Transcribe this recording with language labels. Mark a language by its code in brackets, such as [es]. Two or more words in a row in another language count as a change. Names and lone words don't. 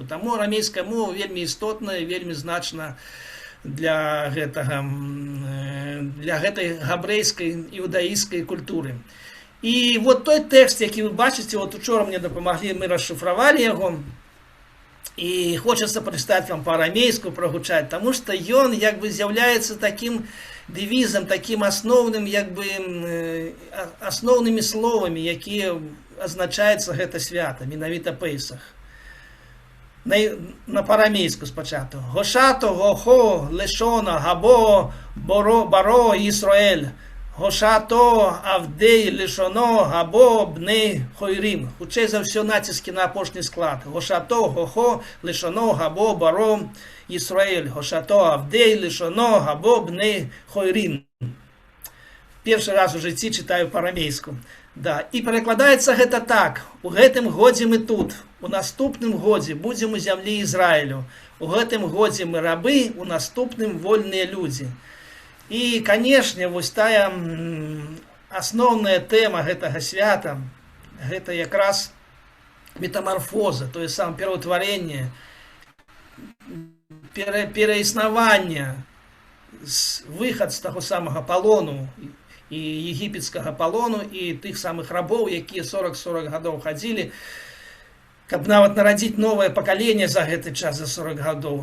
[be] Таму арамейская мова вельмі істотная, вельмі значна для гэтай габрэйскай іудаійскай культуры. І вот той тэкст, які вы бачыце, вот учора мне дапамаглі, мы расшыфравалі яго, і хочацца прачытаць вам па-арамейску, прагучаць, таму што ён як бы з'яўляецца такім [ru] девизом, таким основным, [be] основнымі словамі, якія азначаецца гэта свята, менавіта Пейсах. На па-арамейску спачатку. [arc] השתא הכא לשנה הבאה בארעא ישראל. השתא עבדי לשנה הבאה בני חורין. [be] Хутчэй за ўсё націскі на апошні склад. [arc] השתא הכא לשנה הבאה בארעא ישראל. השתא עבדי לשנה הבאה בני חורין. [be] Першы раз у жыцці чытаю па-арамейску. Да. І перакладаецца гэта так. У гэтым годзе мы тут. У наступным годзе будзем у зямлі Ізраілю. У гэтым годзе мы рабы, у наступным вольныя людзі. І, канешне, вось тая асноўная тэма гэтага свята, гэта якраз метамарфоза, тое самае пераўтварэнне, пераіснаванне, выхад з таго самага палону, і егіпецкага палону, і тых самых рабоў, якія 40 гадоў хадзілі, каб нават нарадзіць новае пакаленне за гэты час, за 40 гадоў.